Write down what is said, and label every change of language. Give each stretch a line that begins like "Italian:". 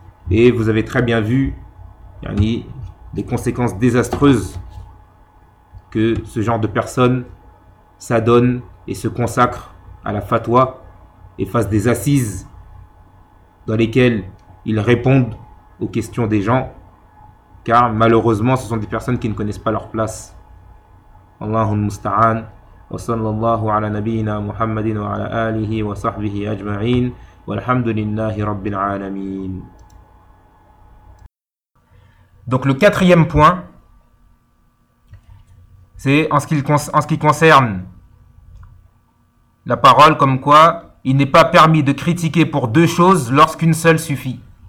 French: Et vous avez très bien vu, Yanni, les conséquences désastreuses que ce genre de personnes s'adonnent et se consacrent à la fatwa et fassent des assises dans lesquelles ils répondent aux questions des gens, car malheureusement, ce sont des personnes qui ne connaissent pas leur place.
Arabic: Allahumma musta'an. وصلى الله على نبينا محمد وعلى آله وصحبه أجمعين والحمد لله رب العالمين.
French: Donc le quatrième point, c'est en ce qui concerne la parole, comme quoi il n'est pas permis de critiquer pour deux choses lorsqu'une seule suffit.